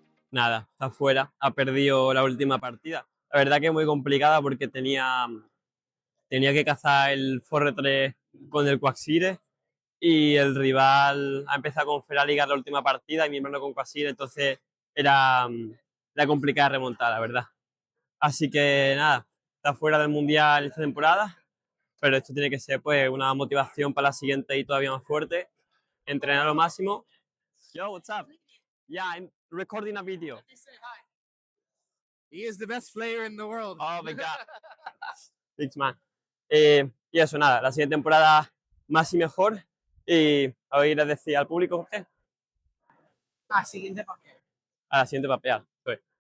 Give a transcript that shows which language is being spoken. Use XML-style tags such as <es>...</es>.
<es>Nada, está fuera. Ha perdido la última partida. La verdad que es muy complicada porque tenía que cazar el Forre 3 con el Quagsire y el rival ha empezado con Feraligatr la última partida y mi hermano con Quagsire, entonces era complicada remontar, la verdad. Así que nada, está fuera del Mundial esta temporada, pero esto tiene que ser pues una motivación para la siguiente y todavía más fuerte. Entrenar lo máximo.</es> <en>Yo, what's up? Yeah, I'm recording a video. He is the best player in the world. Oh my God. Thanks, man.</en> <es>Y eso, nada, la siguiente temporada más y mejor. Y a ir a decir al público, Jorge, Siguiente papel. a la siguiente papeada. Pues.</es>